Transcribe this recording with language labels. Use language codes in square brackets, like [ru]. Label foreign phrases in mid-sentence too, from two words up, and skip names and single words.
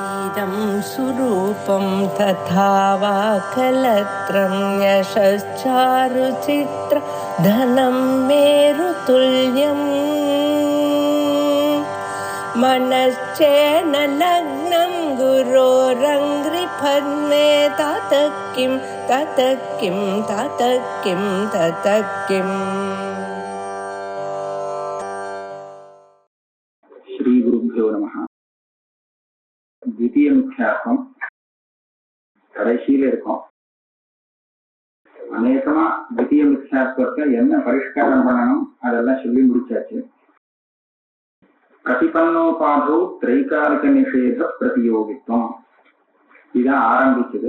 [sa] इदं सुरूपं तथा वा कलत्रं यशश्चारुचित्र धनं मेरुतुल्यम् मनश्चेन लग्नं गुरोरङ्घ्रिपद्मे ततः किं ततः किं ततः किं ततः किम्. श्री गुरुभ्यो नमः. द्वितीय मिथ्यात्वम् [ta] கடைசியில இருக்கும். அநேகமா द्वितीय மித்யாத்வத்தை என்ன பரிஷ்காரம் பண்ணணும் அதெல்லாம் சொல்லி முடிச்சாச்சு. பிரதிபன்னோபாதோ திரைகாலிக நிஷேத பிரதியோகித்துவம் இதான் ஆரம்பிச்சது.